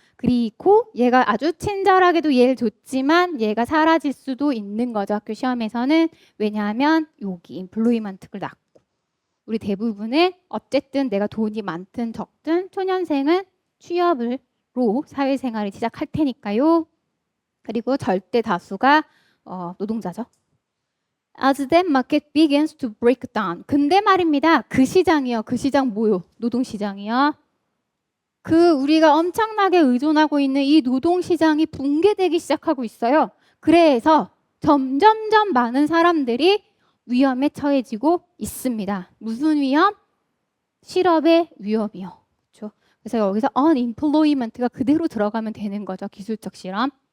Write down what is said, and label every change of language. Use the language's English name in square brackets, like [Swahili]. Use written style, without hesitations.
[Korean] 그리고 얘가 아주 친절하게도 예를 줬지만 얘가 사라질 수도 있는 거죠. 학교 시험에서는. 왜냐하면 여기 임플로이먼트를 낳고 우리 대부분은 어쨌든 내가 돈이 많든 적든 초년생은 취업으로 사회생활을 시작할 테니까요. 그리고 절대 다수가 노동자죠. [English] As the market begins to break down. [Korean] 근데 말입니다. 그 시장이요. 그 시장 뭐요? 노동시장이요. 그 우리가 엄청나게 의존하고 있는 이 노동시장이 붕괴되기 시작하고 있어요. 그래서 점점점 많은 사람들이 위험에 처해지고 있습니다. 무슨 위험? 실업의 위험이요. 그렇죠? 그래서 여기서 unemployment가 그대로 들어가면 되는 거죠. 기술적 실험.